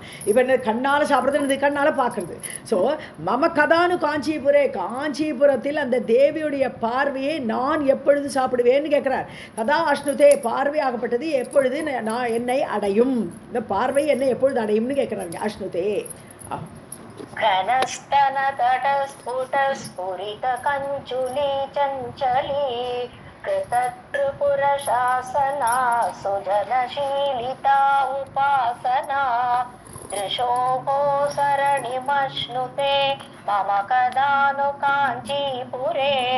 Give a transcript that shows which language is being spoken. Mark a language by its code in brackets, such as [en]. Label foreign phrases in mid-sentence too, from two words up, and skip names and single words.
[ta] இப்போ என்ன கண்ணால் சாப்பிட்றது, கண்ணால் பார்க்குறது. ஸோ [sa] मम कदानु काञ्चीपुरे, [ta] காஞ்சிபுரத்தில் அந்த தேவியுடைய பார்வையை நான் எப்பொழுது சாப்பிடுவேன்னு கேட்குறார். [sa] कदा अश्नुते, [ta] பார்வையாகப்பட்டது எப்பொழுது நான் என்னை அடையும், இந்த பார்வை என்னை எப்பொழுது அடையும்னு கேட்கிறாங்க. அஷ்ணுதே. [sa] घनस्तन तटस्फुट स्फुरित कञ्चुली चञ्चली कृतत्रिपुर शासना सुजनशीलिता उपासना दृशोभो सरणिमश्नुते मम कदानु काञ्चीपुरे